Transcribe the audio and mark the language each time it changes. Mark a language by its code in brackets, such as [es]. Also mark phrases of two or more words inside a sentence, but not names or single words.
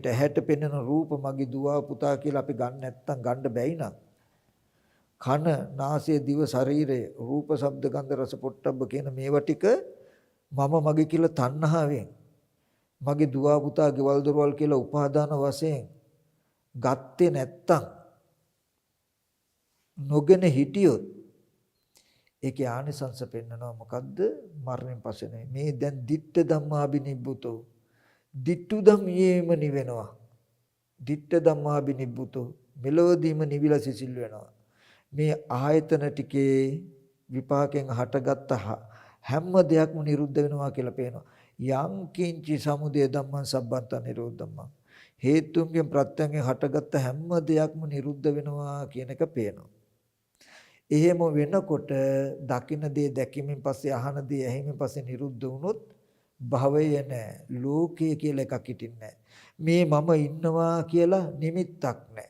[si] ඇහැට පෙනෙන රූප මගේ දුව පුතා කියලා අපි ගන්න නැත්තම් ගන්න බැයි නම් කන නාසය දිව ශරීරය රූප ශබ්ද ගන්ධ රස පොට්ටබ්බ කියන මේවා ටික මම මගේ කියලා තණ්හාවෙන් මගේ දුව පුතා ගෙවල් දොරවල් කියලා උපාදාන වශයෙන් ගත්තේ නැත්තම් නොගෙන හිටියොත් ඒකේ ආනිසංස පෙන්නනවා මොකද්ද? මරණයෙන් පස්සේ මේ දැන් [pi] ditta ධම්මාබිනිබ්බුතෝ [si] dittu ධම්මයේම නිවෙනවා. [pi] ditta ධම්මාබිනිබ්බුතෝ [si] මෙලොවදීම නිවිලා සිසිල් වෙනවා. මේ ආයතන ටිකේ විපාකයෙන් හටගත්ත හැම දෙයක්ම නිරුද්ධ වෙනවා කියලා පේනවා. [pi] යං කිංචි සමුදය ධම්මං සබ්බන්ත නිරෝධම්මං [si] හේතුන්ගෙන් ප්‍රත්‍යයෙන් හටගත්ත හැම දෙයක්ම නිරුද්ධ වෙනවා කියන එක පේනවා. එහෙම වෙනකොට දකින්න දේ දැකීමෙන් පස්සේ අහන දේ ඇහිමෙන් පස්සේ නිරුද්ධ වුණොත් භවය නැහැ. ලෝකය කියලා එකක් හිටින්නේ මේ මම ඉන්නවා කියලා නිමිත්තක් නැහැ.